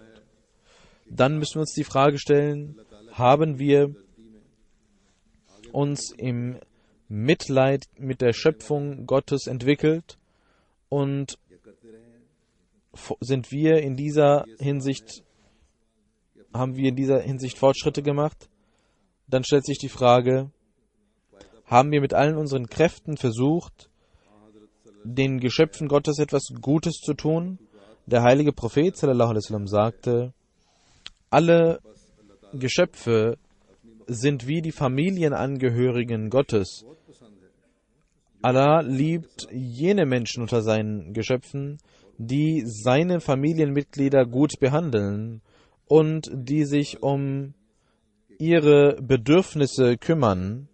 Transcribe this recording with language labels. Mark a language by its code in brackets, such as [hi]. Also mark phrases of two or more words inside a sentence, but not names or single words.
[de] Dann müssen wir uns die Frage stellen, haben wir uns im Mitleid mit der Schöpfung Gottes entwickelt und haben wir in dieser Hinsicht Fortschritte gemacht? Dann stellt sich die Frage, haben wir mit allen unseren Kräften versucht, den Geschöpfen Gottes etwas Gutes zu tun? Der heilige Prophet [ar] صلى الله عليه وسلم [de] sagte: Alle Geschöpfe sind wie die Familienangehörigen Gottes. Allah liebt jene Menschen unter seinen Geschöpfen, die seine Familienmitglieder gut behandeln und die sich um ihre Bedürfnisse kümmern.